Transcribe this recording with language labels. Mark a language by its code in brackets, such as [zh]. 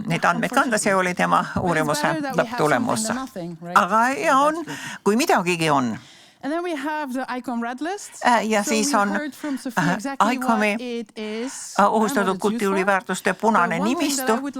[et] Neid andmeid kanda, see oli tema uurimuse lõpptulemus. Aga on, kui midagigi on. [en] And then we have the ICOM red list. [et] Ja siis on ICOM-i ohustatud kultuuriväärtuste punane nimistu.